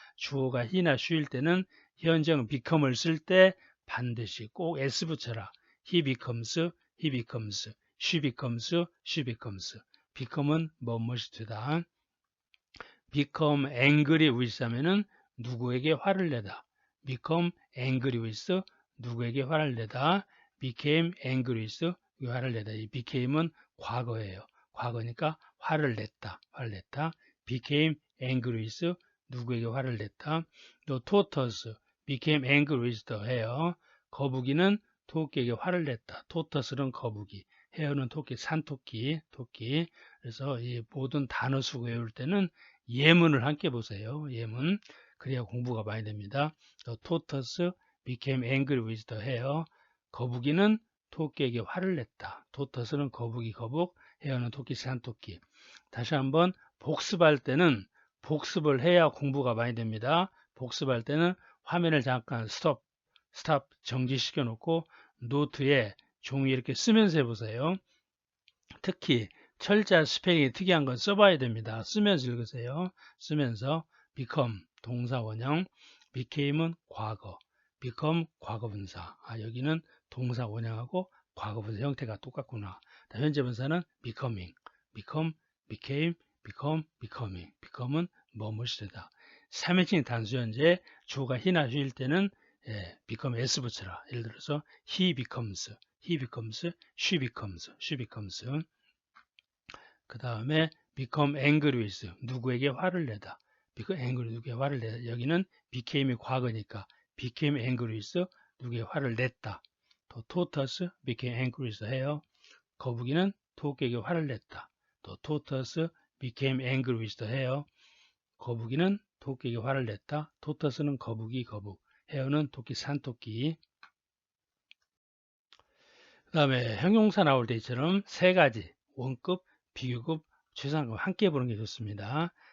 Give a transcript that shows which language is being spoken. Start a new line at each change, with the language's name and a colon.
Korean: 주어가 he나 she일 때는 현정 become을 쓸 때 반드시 꼭 s 붙여라.
English: he becomes, she becomes.
Korean: become은 뭐뭇이 되다.
English: become angry with
Korean: 하면은 누구에게 화를 내다.
English: become angry with
Korean: 누구에게 화를 내다.
English: became angry with
Korean: 화를 내다. 이 became은 과거예요. 과거니까 화를 냈다.
English: became angry with
Korean: 누구에게 화를 냈다.
English: 또 tortoise became angry with the hare.
Korean: 거북이는 토끼에게 화를 냈다. tortoise는 거북이, hare는 토끼, 산토끼, 토끼. 그래서 이 모든 단어 수고 외울 때는 예문을 함께 보세요. 예문. 그래야 공부가 많이 됩니다.
English: The tortoise became angry with the hare.
Korean: 거북이는 토끼에게 화를 냈다. tortoise는 거북이, hare는 토끼, 산토끼. 다시 한번 복습할 때는 복습을 해야 공부가 많이 됩니다. 복습할 때는 화면을 잠깐 스톱 정지시켜 놓고 노트에 종이 이렇게 쓰면서 해보세요. 특히 철자 스펠링이 특이한 건 써봐야 됩니다. 쓰면서 읽으세요. 쓰면서 become 동사 원형, became은 과거, become 과거분사. 여기는 동사 원형하고 과거분사 형태가 똑같구나. 현재 분사는 becoming, became, becoming. become은 뭐뭇이 되다. 3인칭 단수 현재 주어가 he나 she일 때는 become s 붙여라. 예를 들어서
English: he becomes, she becomes.
Korean: 그 다음에
English: become angry with
Korean: 누구에게 화를 내다. become angry 누구에게 화를 내다. 여기는 became이 과거니까
English: became angry with
Korean: 누구에게 화를 냈다.
English: 또 tortoise became angry with hare.
Korean: 거북이는 토끼에게 화를 냈다. 또
English: tortoise became angry with the hare.
Korean: 거북이는 토끼에게 화를 냈다. tortoise는 거북이, 헤어는 토끼, 산토끼. 그 다음에 형용사 나올 때 이처럼 세 가지 원급, 비교급, 최상급 함께 보는 게 좋습니다.